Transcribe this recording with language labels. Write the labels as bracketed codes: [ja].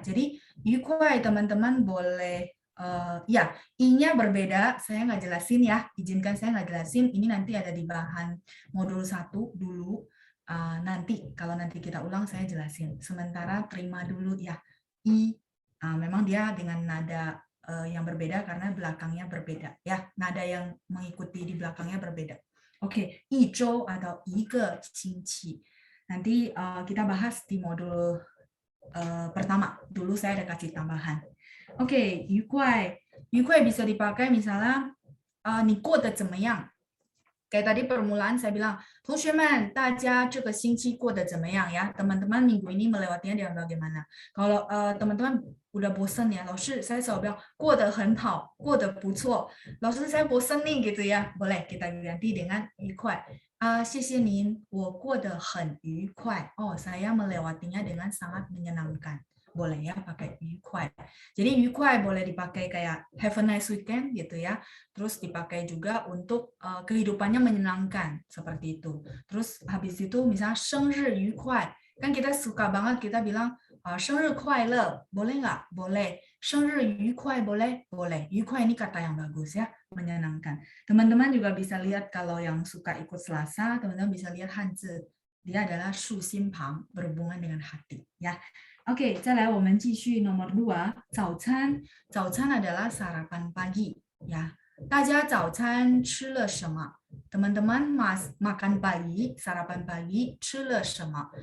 [id] Jadi 愉快 teman-teman boleh ya, I-nya berbeda, saya nggak jelasin ya, izinkan saya nggak jelasin, ini nanti ada di bahan modul 1 dulu, nanti kalau nanti kita ulang saya jelasin, sementara terima dulu ya, I, memang dia dengan nada yang berbeda karena belakangnya berbeda, ya, nada yang mengikuti di belakangnya berbeda. Oke, 一周 atau [zh] 一个星期, [id] nanti kita bahas di modul pertama, dulu saya ada kasih tambahan. Oke, 愉快bisa dipakai misalnya [zh] 你过得怎么样? [id] Kayak tadi permulaan saya bilang, [zh] 同学们大家这个星期过得怎么样 ya? [id] Teman-teman minggu ini melewatinya dengan bagaimana? Kalau teman-teman udah bosan ya, 老师 saya selalu bilang [zh] 过得很好, 过得不错. [id] 老师 saya bosan nih gitu ya. Boleh kita ganti dengan 愉快. [zh] 谢谢您, 我过得很愉快. [id] Oh, saya melewatinya dengan sangat menyenangkan. boleh ya pakai 愉快. Jadi 愉快 boleh dipakai kayak [en] have a nice weekend [id] gitu ya. Terus dipakai juga untuk kehidupannya menyenangkan seperti itu. Terus habis itu misalnya 生日愉快, kan kita suka banget kita bilang [zh] 生日快乐, [id] boleh nggak? Boleh. [zh] 生日愉快 [id] boleh? Boleh. 愉快ini kata yang bagus ya, menyenangkan. Teman-teman juga bisa lihat kalau yang suka ikut Selasa, teman-teman bisa lihat Hanzi. Dia adalah 竖心旁, berhubungan dengan hati ya. Oke, [zh] 再来我们继续 [id] nomor 2, 早餐. 早餐 adalah sarapan pagi ya. [zh] 大家早餐吃了什么? [id] Teman-teman makan pagi, sarapan pagi, [zh] 吃了什么?